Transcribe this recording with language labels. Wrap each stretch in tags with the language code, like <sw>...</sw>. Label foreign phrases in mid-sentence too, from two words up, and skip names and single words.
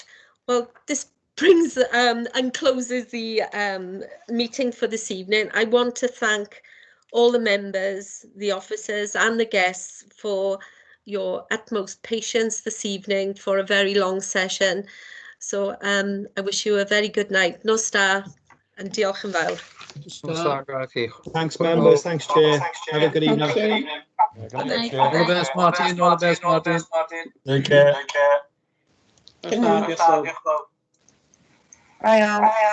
<en>Well, this brings and closes the meeting for this evening. I want to thank all the members, the officers and the guests for your utmost patience this evening for a very long session. So I wish you a very good night.</en> <cy>Nos da and diolch yn fawr.</cy> <en>Thanks, members. Thanks, Chair. Have a good evening. All the best, Martin. All the best, Martin. Take care. Good night. Bye all.</en>